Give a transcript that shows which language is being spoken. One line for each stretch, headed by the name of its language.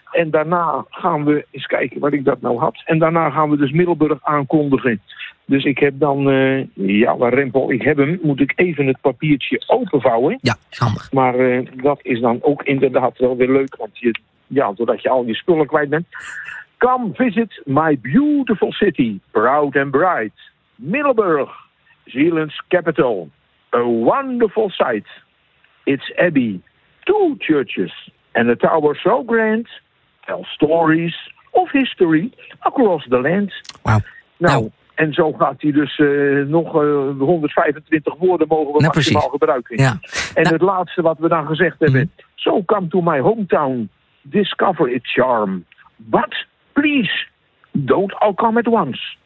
Dutch: En daarna gaan we eens kijken wat ik dat nou had. En daarna gaan we dus Middelburg aankondigen. Dus ik heb dan waar Rempel, ik heb hem. Moet ik even het papiertje openvouwen. Ja, handig. Maar dat is dan ook inderdaad wel weer leuk, want doordat je al je spullen kwijt bent.
English: Come visit my beautiful city, proud and bright. Middelburg, Zealand's capital. A wonderful sight. Its abbey, 2 churches, and a tower so grand. Tell stories of history across the land. Wow.
Dutch: Nou, en zo gaat hij dus nog 125 woorden mogen we maximaal gebruiken. Ja. En het laatste wat we dan gezegd hebben.
English: So come to my hometown, discover its charm. But please, don't all come at once.